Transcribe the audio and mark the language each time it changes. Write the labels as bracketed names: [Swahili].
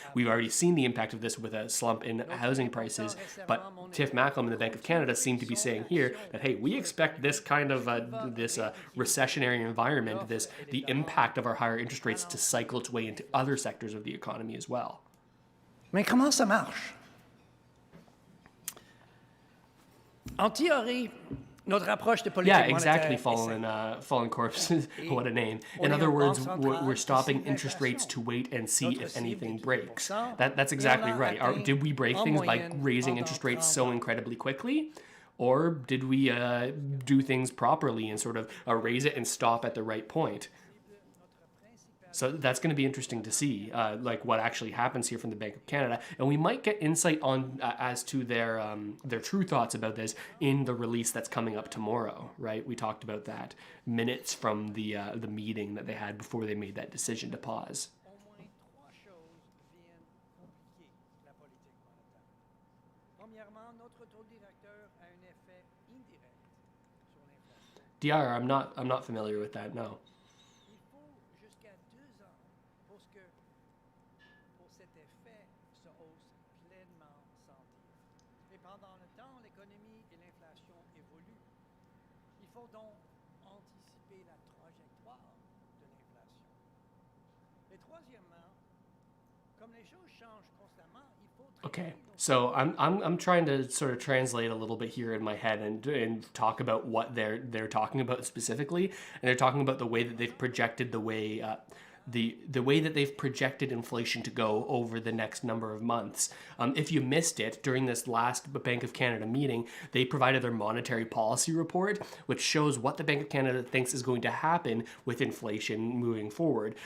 [English] We've already seen the impact of this with a slump in housing prices, but Tiff Macklem and the Bank of Canada seem to be saying here that, hey, we expect this kind of recessionary environment, the impact of our higher interest rates to cycle its way into other sectors of the economy as well. [French] Mais comment ça marche? En théorie, notre approche de politique monétaire. [English] Yeah, exactly, fallen corpses. What a name. In other words, we're stopping interest rates to wait and see if anything breaks. That's exactly right. Did we break things by raising interest rates so incredibly quickly? Or did we do things properly and sort of raise it and stop at the right point? So that's going to be interesting to see, like what actually happens here from the Bank of Canada, and we might get insight on as to their true thoughts about this in the release that's coming up tomorrow. Right? We talked about that minutes from the meeting that they had before they made that decision to pause. [French] Au moins trois choses viennent compliquer la politique monétaire. Premièrement, notre taux directeur a un effet indirect sur l'inflation. [English] DR, I'm not familiar with that. No. [French] Il faut jusqu'à 2 ans pour cet effet se hausse pleinement sentir. Et pendant le temps, l'économie et l'inflation évoluent. Il faut donc anticiper la trajectoire de l'inflation. Et troisièmement, comme les choses changent constamment, il faut [English] Okay, so I'm trying to sort of translate a little bit here in my head and talk about what they're talking about specifically, and they're talking about the way that they've projected the way that they've projected inflation to go over the next number of months. If you missed it during this last Bank of Canada meeting, they provided their monetary policy report, which shows what the Bank of Canada thinks is going to happen with inflation moving forward.